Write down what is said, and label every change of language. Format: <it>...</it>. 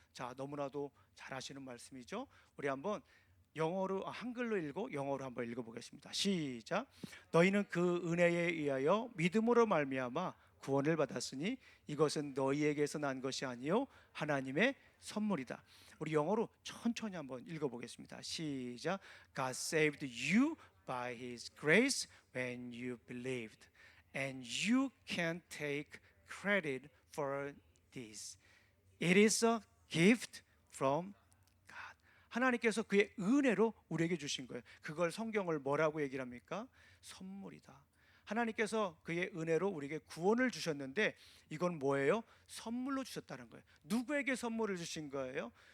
<ko>자, 너무나도 잘 아시는 말씀이죠. 우리 한번 영어로 한글로 읽고 영어로 한번 읽어보겠습니다. 시작. 너희는 그 은혜에 의하여 믿음으로 말미암아 구원을 받았으니 이것은 너희에게서 난 것이 아니요 하나님의 선물이다. 우리 영어로 천천히 한번 읽어보겠습니다. 시작.</ko> <en>God saved you by His grace when you believed, and you can't take credit for this. It is a gift from God.</en> <ko>하나님께서 그의 은혜로 우리에게 주신 거예요. 그걸 성경을 뭐라고 얘기를 합니까? 선물이다. 하나님께서 그의 은혜로 우리에게 구원을 주셨는데 이건 뭐예요? 선물로 주셨다는 거예요. 누구에게 선물을 주신 거예요?</ko>